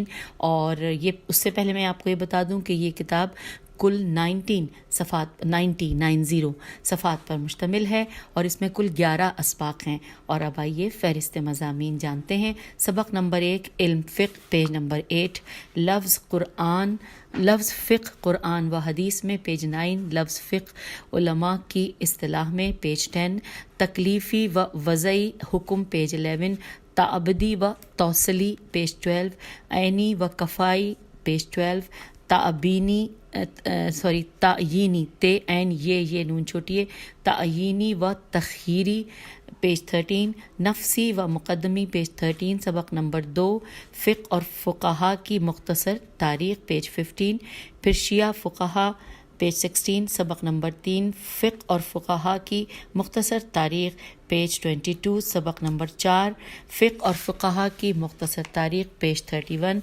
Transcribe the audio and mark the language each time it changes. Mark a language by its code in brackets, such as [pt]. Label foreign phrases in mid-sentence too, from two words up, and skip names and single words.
[ur] اور یہ اس سے پہلے میں آپ کو یہ بتا دوں کہ یہ کتاب کل 90 صفحات پر مشتمل ہے، اور اس میں کل 11 اسباق ہیں. اور اب آئیے فہرست مضامین جانتے ہیں. سبق نمبر 1 علم فقہ، [en] page number [ur] 8. لفظ فقہ قرآن و حدیث میں، پیج 9. لفظ فقہ علماء کی اصطلاح میں، پیج 10. تکلیفی و وضعی حکم، پیج 11. تعبدی و توصلی، پیج 12. عینی و کفائی، پیج 12. تعیینی عین یہ نون چھوٹی ہے، تعیینی و تخییری، پیج 13. نفسی و مقدمی، پیج 13. سبق نمبر 2 فقہ اور فقہا کی مختصر تاریخ، پیج 15. پھر شیعہ فقہا، پیج 16. سبق نمبر 3 فقہ اور فقہا کی مختصر تاریخ، پیج 22. سبق نمبر 4 فقہ اور فقہا کی مختصر تاریخ، پیج 31.